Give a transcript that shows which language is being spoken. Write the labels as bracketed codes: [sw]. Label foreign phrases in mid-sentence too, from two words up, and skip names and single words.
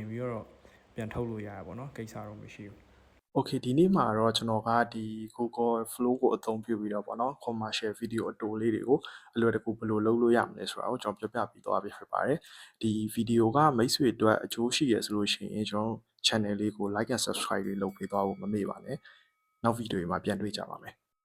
[my] ပြီးတော့ပြန်ထုတ်လို့ရတယ်ပေါ့နော်ကိစ္စတော့မရှိဘူး Okay ဒီနေ့မှာတော့ကျွန်တော်ကဒီ Google Flow ကိုအသုံးပြုပြီးတော့ပေါ့နော် [en] commercial video [my] အတိုလေးတွေကိုအလွယ်တကူဘယ်လိုလုပ်လို့ရမလဲဆိုတာကိုကျွန်တော်ပြောပြပြီးသွားပြီဖြစ်ပါတယ်ဒီ video ကမိတ်ဆွေအတွက်အကျိုးရှိရဆိုလို့ရှိရင်ကျွန်တော် channel လေးကို [en] like and subscribe [my] လေးလုပ်ပေးသွားဖို့မမေ့ပါနဲ့နောက် video တွေမှာပြန်တွေ့ကြပါမယ်